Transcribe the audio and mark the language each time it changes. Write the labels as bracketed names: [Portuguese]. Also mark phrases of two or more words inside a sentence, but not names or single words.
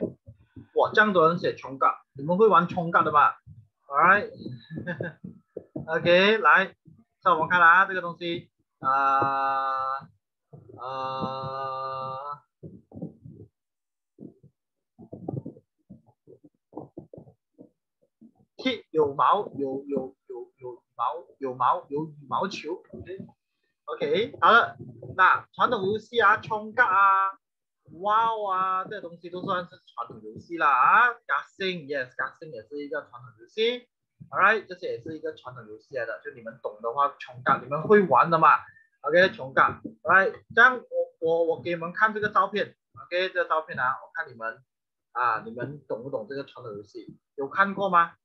[Chinese] 哇，这样多人写冲嘎，你们会玩冲嘎的吗 ？Alright， OK， 来，再我们看啦，这个东西踢有毛有羽毛球 ，OK， 好了，那传统游戏啊，冲嘎啊。哇啊，这东西都算是传统游戏啦啊 ，Gasing yes，Gasing 也是一个传统游戏 ，Alright， 这些也是一个传统游戏来的，就你们懂的话，穷嘎你们会玩的嘛 ？OK， 穷嘎 ，Alright， 这样我给你们看这个照片 ，OK， 这个照片啊，我看你们你们懂不懂这个传统游戏？有看过吗？